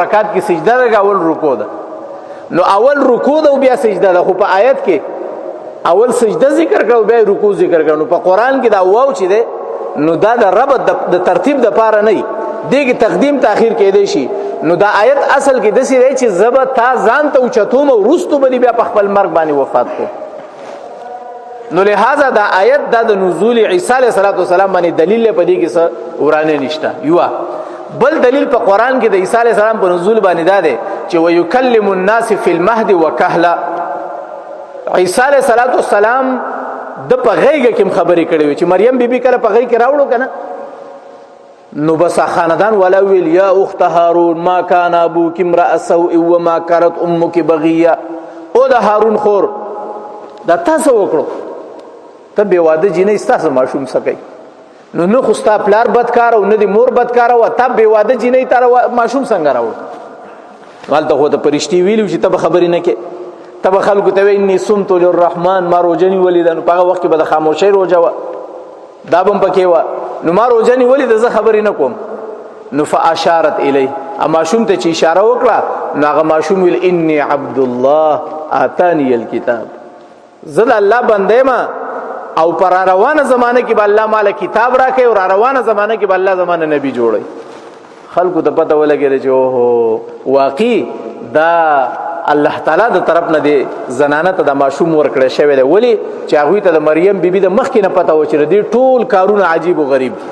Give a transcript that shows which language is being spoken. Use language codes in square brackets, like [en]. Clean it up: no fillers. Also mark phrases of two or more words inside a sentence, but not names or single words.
[ps] رکعت کې سجده ده اول رکوع ده نو اول رکوع ده او بیا سجده ده خو په آیت کې اول سجده ذکر کړو بیا رکوع ذکر کړو په قران کې دا واو چې ده نو دا د رب د ترتیب د پاره نه دیږي تقدیم تاخير کې دی شي نو دا آیت اصل کې دسی دی چې زبر تا ځان ته اوچتوم او رستو بلی بیا په خپل مرګ باندې وفات کو نو لہذا دا آیت دا د نزول عیسی علیہ السلام باندې دلیل په دې کې څه ورانه نشته یو بل دلیل په قران کې د عیسی علیہ السلام په نزول باندې دا دی چې [ar] ويكلم الناس في المهد وكهلا [ps] عیسی علیہ السلام د په غیږ کې خبرې کړې چې مریم بیبي کله په غیږ کې راوړو کنه نو بس خاندان ولا ویل [ar] یا اخت هارون ما كان ابوك امرا سوء وما كانت امك بغيه [ps] او د هارون خور دا تاسو وکړو ته بې واده جینۍ ستاسو ماشوم څه کوي نو نه خو ستا پلار بدکار او نه د مور بدکار او تا بې واده جینۍ ته ماشوم څنګه راوړ هلته خو ته پرشتي ویلي چې ته به خبرې نه کې ته به خلکو ته وایي [ar] انی صمت للرحمن [ps] ما روژه نیولې ده نو په هغه وخت کې به د خاموشۍ روژه وه دا به هم پکې وه نو ما روژه نیولې ده زه خبرې نه کوم نو [ar] فاشارت الیه [ps] ماشوم ته چې اشاره وکړه نو هغه ماشوم ویل [ar] انی عبد الله آتانی الکتاب [ps] زه د الله بنده یم او پر روانه زمانه کې به الله ماله کتاب راکوي او روانه زمانه کې به الله زمانه نبی جوړوي خلکو ته پته ولګېده چې اوهو واقعي دا الله تعالی د طرف نه دی زنانه ته د ماشوم ورکړی شوی دی ولې چې هغوی ته د مریم بیبي د مخکې نه پته و چې د دې ټول کارونه عجیب و غریب